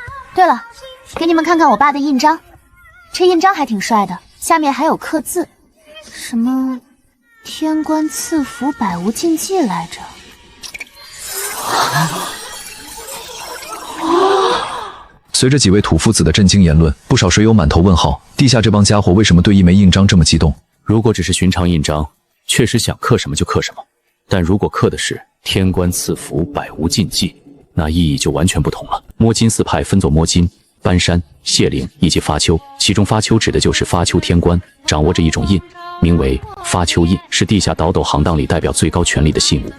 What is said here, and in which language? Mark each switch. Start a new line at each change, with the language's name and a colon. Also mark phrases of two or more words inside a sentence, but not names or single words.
Chinese: 對了，給你們看看我爸的印章，這印章還挺帥的，下面還有刻字，什麼天官賜福百無禁忌來着。隨着幾位土夫子的震驚言論，不少水友滿頭問號，地下這幫家伙為什麼對一枚印章這麼激動？如果只是尋常印章，確實想刻什麼就刻什麼，但如果刻的是天官賜福百無禁忌，那意義就完全不同了。摸金四派分作摸金、搬山、謝靈以及發丘，其中發丘指的就是发丘天官掌握着一種印，名為发丘印，是地下倒斗行当裡代表最高權力的信物。